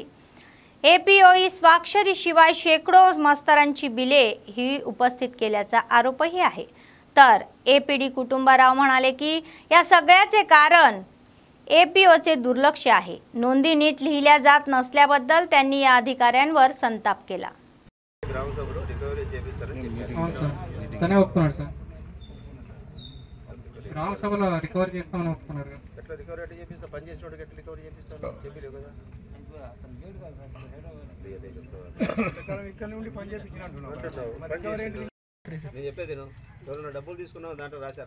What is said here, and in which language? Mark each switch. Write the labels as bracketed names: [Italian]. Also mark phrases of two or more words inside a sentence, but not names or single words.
[Marathi] APOE स्वाक्षरी शिवाय शेकडो मस्तरांची बिले ही उपस्थित केल्याचा आरोपही आहे। तर APD कुटुंबाराव म्हणाले की या सगळ्याचे कारण APOचे दुर्लक्ष आहे। नोंदी नीट लिहिल्या जात नसल्याबद्दल त्यांनी या अधिकाऱ्यांवर संताप केला। [Telugu] గ్రామ సభలో రికవరీ చేస్తామని ఒప్పుకున్నారు కదా, ఎట్లా రికవరీ అంటే చేపిస్తా, పని చేసేటోడు ఎట్లా రికవరీ చేపిస్తాను చెప్పలేవు కదా, ఇక్కడ నుండి పని చేయించినట్టున్నావు నేను చెప్పేది ఎవరైనా డబ్బులు తీసుకున్నావు దాంట్లో రాశారా?